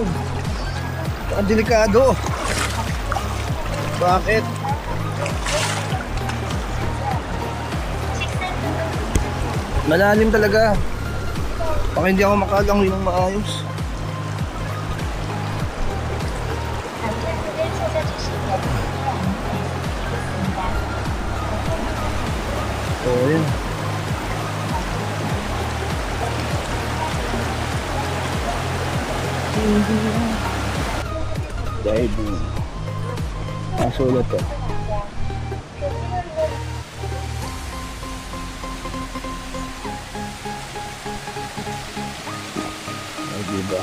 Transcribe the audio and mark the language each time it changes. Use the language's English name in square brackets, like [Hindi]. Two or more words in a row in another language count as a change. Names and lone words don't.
[Filipino] Baka delikado. Bakit? Malalim talaga. Baka hindi ako makalangoy ng maayos. [Korean] 가평군을 찾아주신 여러분께 안내 말씀드리겠습니다. [Filipino] So ayan. Diving. Sulat to. Ay, diba?